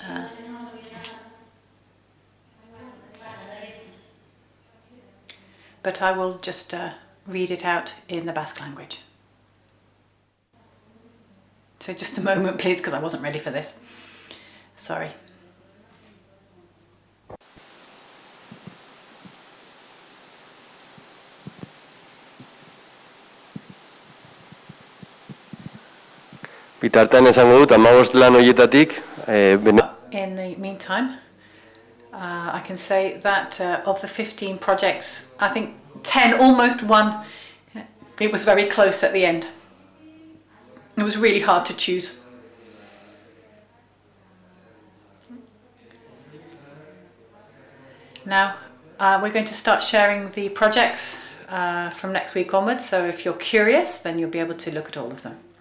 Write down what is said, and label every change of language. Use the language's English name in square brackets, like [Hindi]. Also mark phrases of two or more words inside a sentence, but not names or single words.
[English] But I will just read it out in the Basque language. So just a moment, please, because I wasn't ready for this. Sorry. [Basque] Bitartean esango dut, 15 lan horietatik. [English] In the meantime, I can say that of the 15 projects, I think 10 almost won. It was very close at the end. It was really hard to choose. Now, we're going to start sharing the projects from next week onwards, so if you're curious, then you'll be able to look at all of them.